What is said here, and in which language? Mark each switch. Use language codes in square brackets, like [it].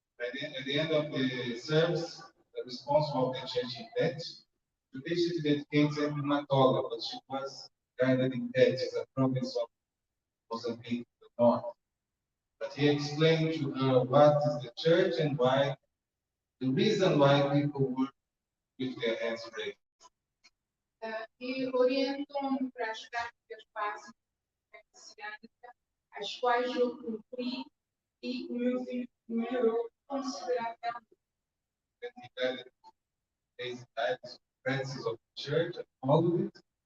[en] At the end of the service, the responsible of the church in Pet, today she dedicated Matola, but she was guided in Pet, as a province of Mozambique, the north. But he explained to her what is the church and why, the reason why people work with their hands raised. [pt] E orientou-me para as práticas básicas da messiânica, as quais eu cumpri e melhorou consideravelmente. [en] And he guided basic types of practices of the church and followed it.